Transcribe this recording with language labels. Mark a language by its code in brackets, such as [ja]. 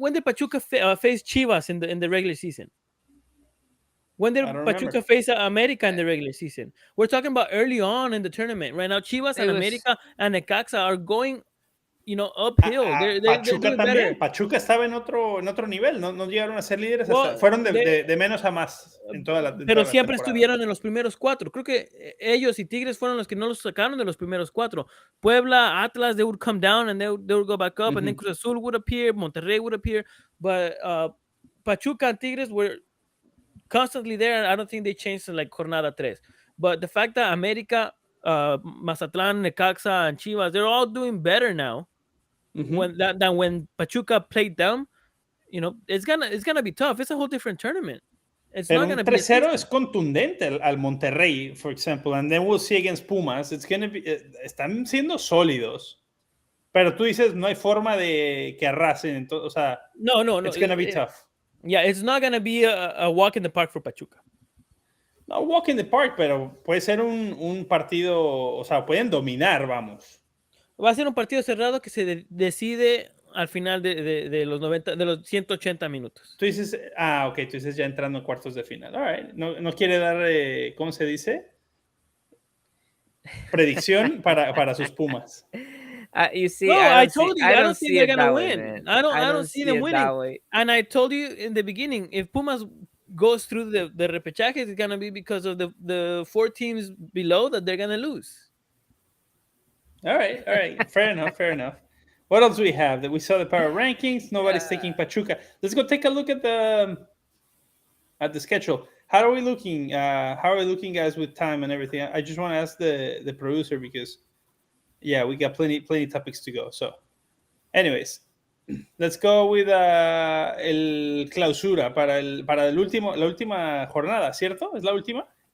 [en] When did Pachuca face Chivas in the regular season? When did Pachuca face América in the regular season? We're talking about early on in the tournament. Right now, Chivas and América and Necaxa are going, uphill. They're Pachuca doing better. [es] Pachuca estaba en otro nivel. No llegaron a ser líderes. Fueron de menos a más en toda la pero siempre estuvieron en los primeros 4. Creo que ellos y Tigres fueron los que no los sacaron de los primeros 4. [en] Puebla, Atlas, they would come down and they would go back up, and then Cruz Azul would appear, Monterrey would appear, but Pachuca and Tigres were constantly there, and I don't think they changed in like Jornada 3. But the fact that América, Mazatlán, Necaxa, and Chivas, they're all doing better now than when Pachuca played them. It's gonna be tough. It's a whole different tournament. It's [es] Pero [en] not gonna [es] un [en] be [es] 3-0 es contundente al Monterrey, [en] for example, and then we'll see against Pumas. It's gonna be, [es] están siendo sólidos. Pero tú dices, no hay forma de que arrasen. O sea, no. [en] It's gonna be tough. Yeah, it's not gonna be a walk in the park for Pachuca. [es] No, [en] walk in the park, [es] pero puede ser un partido, o sea, pueden dominar, vamos. Va a ser un partido cerrado que se decide al final de los 90, de los 180 minutos. Tú dices, ok, tú dices ya entrando en cuartos de final. [en] All right. [es] No quiere dar, ¿cómo se dice? Predicción para sus Pumas. [en] You see, no, I told you, I don't think they're gonna way, win. Man. I don't see them winning. And I told you in the beginning, if Pumas goes through the repechaje, it's gonna be because of the 4 teams below that they're gonna lose. All right. Fair enough. What else do we have? That we saw the power rankings. Nobody's taking Pachuca. Let's go take a look at the schedule. How are we looking? Guys, with time and everything? I just want to ask the producer because, yeah, we got plenty topics to go. So, anyways, let's go with [es] el clausura para la última jornada, ¿cierto? ¿Es la última?